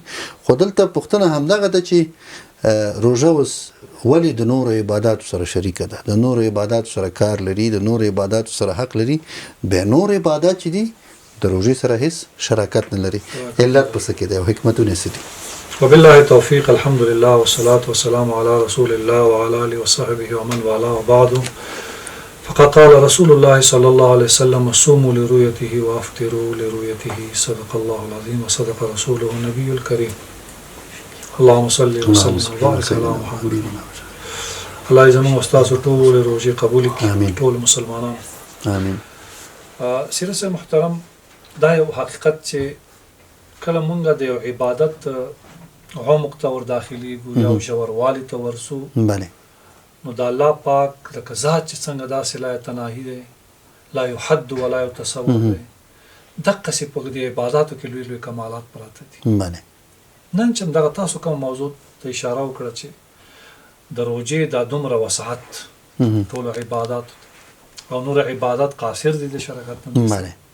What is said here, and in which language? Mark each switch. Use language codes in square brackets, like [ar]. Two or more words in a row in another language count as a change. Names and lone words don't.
[ps] خو دلته پوښتنه همدغه ده چې روژه اوس ولې د نورو عباداتو سره شریکه ده، د نورو عباداتو سره کار لري، د نورو عباداتو سره حق لري، بیا نور عبادات چې دي د روژې سره هیڅ شراکت نه لري. علت په څه کې دی او حکمتونه څه دي؟ [ar] وبالله التوفيق. الحمد لله والصلاة والسلام على رسول الله وعلى آله وصحبه ومن والاه وبعد. فقد قال رسول الله صلى الله عليه وسلم صوموا لرؤيته وافطروا لرؤيته. صدق الله العظيم وصدق رسوله النبي الكريم. اللهم صل وسلم وبارك على محمد. [ps] الله زموږ استاد ټول روزي قبول کړي، ټول مسلمانان امين. سیرت محترم، دا یو حقیقت چې کله مونږ د یو عبادت عمق ته ور داخليږو یا ژوروالی ته ورسو، بله، نو د الله پاک لکه ذات چې څنګه داسې [ar] لا تناهي [ps] دی، [ar] لا يحد ولا يتصور [ps] دی، دقسې په دې عباداتو کې لوی لوی کمالات پراته دي. بله، نن چې دغه تاسو کوم موضوع ته اشاره وکړه چې د روژې دا دومره وسعت ټول عبادات او نور عبادات قاصر دي د شرکت نه. بله،